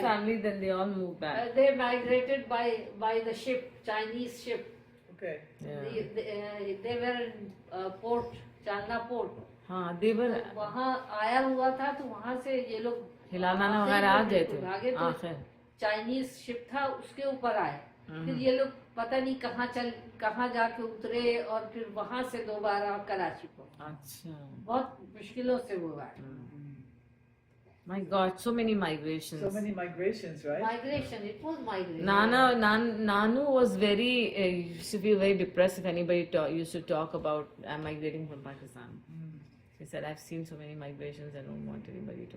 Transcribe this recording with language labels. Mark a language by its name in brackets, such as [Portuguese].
[English] family, then they all moved back. they migrated by the ship, Chinese ship. okay. Yeah. They were in port, Chalna port. हाँ, they were. [Hindi] वहाँ आया हुआ था तो वहाँ से ये लोग हिलाना वगैरह आ गए थे आखिर. चाइनीज शिप था उसके ऊपर आए. फिर ये लोग पता नहीं कहाँ जाके उतरे और फिर वहाँ से दोबारा कराची पहुंचे. अच्छा. बहुत मुश्किलों से वो आए. [English] My God, so many migrations. So many migrations, right? Migration, it was migration. Nanu was very, used to feel very depressed if anybody used to talk about migrating from Pakistan. She said, I've seen so many migrations, I don't want anybody to